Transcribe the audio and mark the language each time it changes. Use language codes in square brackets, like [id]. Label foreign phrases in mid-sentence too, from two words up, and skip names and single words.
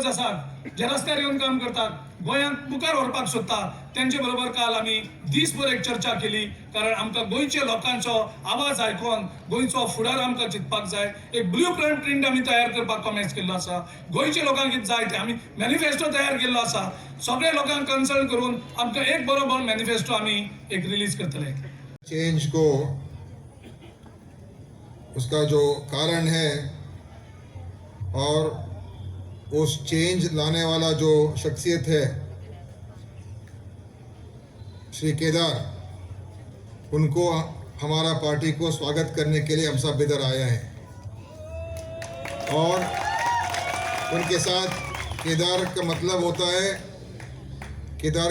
[kok] आसात जे रस्त्यार येवन काम करतात गोंयांत मुखार व्हरपाक सोदतात तेंचे बरोबर काल आमी दिसभर एक चर्चा केली कारण आमकां गोंयच्या लोकांचो आवाज आयकून गोंयचो फुडार आमकां चिंतपाक जाय एक [en] blue print [kok] आमी तयार करपाक कॉमेंट्स केल्लो आसा गोंयच्या लोकांक कितें जाय ते आमी मॅनिफेस्टो तयार केल्लो आसा सगळे लोकांक कन्सल्ट करून आमकां एक बरोबर मॅनिफेस्टो आमी एक रिलीज करतले [hi] चेंज को उसका जो कारण है और उस चेंज लाने वाला जो शख्सियत है श्री केदार उनको हमारा पार्टी को स्वागत करने के लिए हम सब इधर आए हैं और उनके साथ केदार का मतलब होता है केदार